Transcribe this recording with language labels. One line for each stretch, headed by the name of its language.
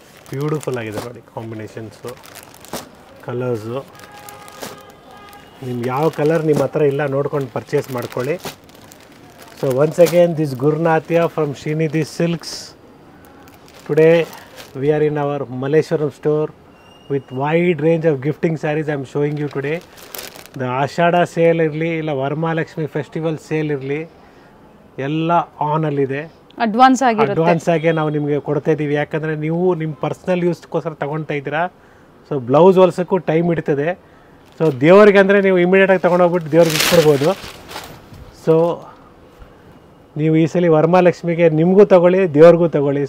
Kannada: Beautiful ಆಗಿದೆ ನೋಡಿ, combinations, colours. ನಿಮ್ಗೆ ಯಾವ ಕಲರ್ ನಿಮ್ಮ ಹತ್ರ ಇಲ್ಲ ನೋಡ್ಕೊಂಡು ಪರ್ಚೇಸ್ ಮಾಡ್ಕೊಳ್ಳಿ.
English: So once again this Gurunath from Shrinidhi silks. Today we are in our Malleshwaram store with wide range of gifting sarees I am showing you today.
Kannada: The Ashada sale ಇರಲಿ, ಇಲ್ಲ Varamahalakshmi festival sale ಇರಲಿ, ಎಲ್ಲ ಆನಲ್ಲಿದೆ. Advance ಆಗಿ ನಾವು ನಿಮಗೆ ಕೊಡ್ತಾ ಇದ್ದೀವಿ. ಯಾಕಂದರೆ ನೀವು ನಿಮ್ಮ ಪರ್ಸ್ನಲ್ ಯೂಸ್ಗೋಸ್ಕರ ತೊಗೊಳ್ತಾ ಇದ್ದೀರಾ. So blouse ಹೊಲ್ಸೋಕ್ಕೂ time ಹಿಡಿತದೆ. ಸೊ ದೇವ್ರಿಗೆ ಅಂದರೆ ನೀವು ಇಮಿಡಿಯೇಟಾಗಿ ತೊಗೊಂಡೋಗ್ಬಿಟ್ಟು ದೇವ್ರಿಗೆ ಇಟ್ಕೊಡ್ಬೋದು. ಸೊ ನೀವು ಈ ಸಲ ವರಮಹಾಲಕ್ಷ್ಮಿಗೆ ನಿಮಗೂ ತಗೊಳ್ಳಿ, ದೇವ್ರಿಗೂ ತಗೊಳ್ಳಿ.